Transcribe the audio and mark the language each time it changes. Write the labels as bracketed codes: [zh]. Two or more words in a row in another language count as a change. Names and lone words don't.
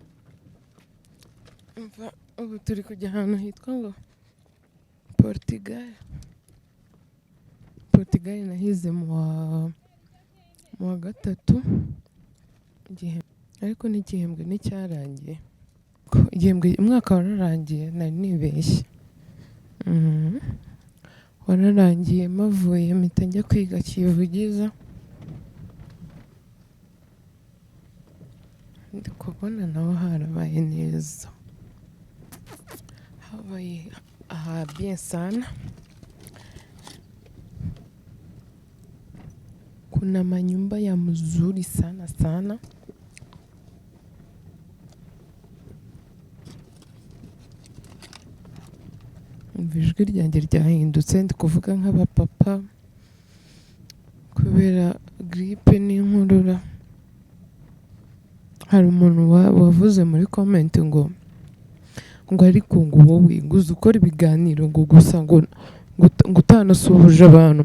[rw] Ubu turi kujya ahantu hitwa ngo Portugal nahize mu wa gatatu ariko n'igihembwe nticyarangiye, umwaka wararangiye nari nibeshye. Wararangiye mavuye mpita njya kwiga Kivugiza, ndi kubona naho harabaye neza, habaye bien sana. [sw] Kuna manyumba ya mzuri sana sana. [rw] Ijwi ryanjye ryahindutse, ndi kuvuga nk'abapapa kubera gripe n'inkorora. Hari umuntu wavuze muri comment ngo ariko ngo wowe nguze ukora ibiganiro ngo gusa ngo utanasuhuje abantu.